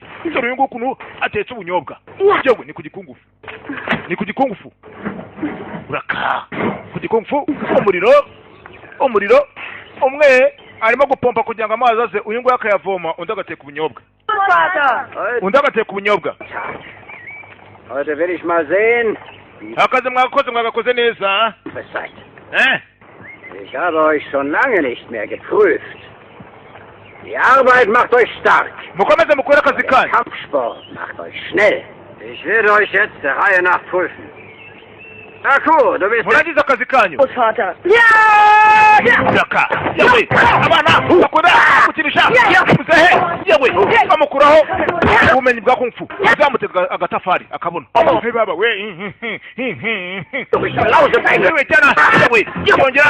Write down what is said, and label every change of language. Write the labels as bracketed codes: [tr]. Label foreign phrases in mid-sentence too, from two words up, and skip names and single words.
[rw] Dore ngo ukuntu atetse ubunyobwa. Jogwe ni ku gikungufu. Raka. Ku gikungufu umuriro umwe arimo gupompa kugira ngo amazi aze uyu nguyu akayavoma undi agateka ubunyobwa. [de] Heute will ich mal sehen. [rw] Akazi mwagakoze neza. [de] Ich habe euch schon lange nicht mehr geprüft. Die Arbeit macht euch stark. [rw] Mukomeze mukore akazi kanyu. [de] Kampfsport macht euch schnell. Ich werde euch jetzt der Reihe nach prüfen. Aku, du bist... [rw] Muragize akazi kanyu. [de] Großvater. [rw] Raka. Yewe. Abana bakunda gukinisha. Muzehe. Yewe. Amukuraho ubumenyi bwa kung fu. Uzamutega agatafari akabona. Hey baba we. Yewe cyana. Yewe. Yongera.